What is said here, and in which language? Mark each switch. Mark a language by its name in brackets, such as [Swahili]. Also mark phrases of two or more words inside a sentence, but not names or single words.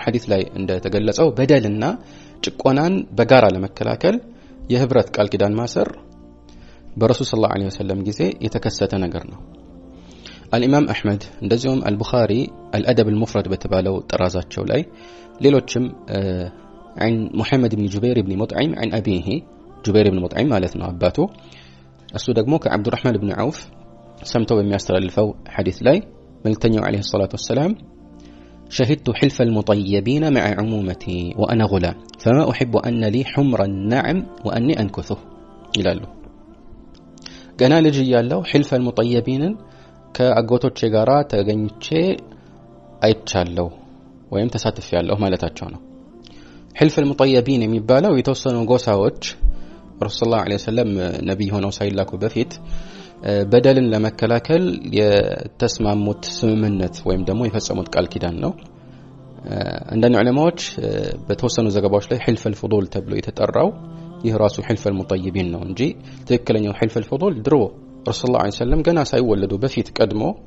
[Amharic] ሐዲስ ላይ እንደተገለጸው በደልና ጭቆናን በጋራ ለመከላከል የህብረት ቃል ኪዳን ማሰር በረሱል [Arabic] صلى الله عليه وسلم [Amharic] ጊዜ የተከሰተ ነገር ነው። አልኢማም አህመድ እንደዚሁም አልቡኻሪ አልአደብ አልሙፍረድ በተባለው ጥራዛቸው ላይ ሌሎችም [Arabic] عن محمد بن جبير بن مطعم [Amharic] عن أبيه جبير بن مطعم ማለት ነው አባቱ እሱ ደግሞ ከአብዱ الرحمن بن عوف ሰምተው በሚያስተላልፈው ሐዲስ ላይ መልእክተኛው [Arabic] عليه الصلاة والسلام شهدت حلف المطيبين مع عمومتي وأنا غلام فما أحب أن لي حمر النعم وأني أنكثه [Amharic] ይላሉ። ገና ልጅ እያለሁ ሕልፍ አልሙጠየቢንን ከአጎቶቼ ጋራ ተገኝቼ አይቻለሁ ወይም ተሳትፌያለሁ ማለታቸው ነው። ሕልፍ አልሙጠየቢን የሚባለው የተወሰኑ ጎሳዎች ረሱል [Arabic] صلى الله عليه وسلم [Amharic] ነብይ ሆነው ሳይላኩ በፊት በደልን ለመከላከል የተስማሙት ስምምነት ወይም ደግሞ የፈጸሙት ቃል ኪዳን ነው። አንዳንድ ዑለማዎች በተወሰኑ ዘገባዎች ላይ ሕልፍ አልፉዱል ተብሎ የተጠራው ይህ ራሱ ሕልፍ አልሙጠይቢን ነው እንጂ ትክክለኛው ሕልፍ አልፉዱል ድሮ ረሱል [Arabic] صلى الله عليه وسلم [Amharic] ገና ሳይወለዱ በፊት ቀድሞ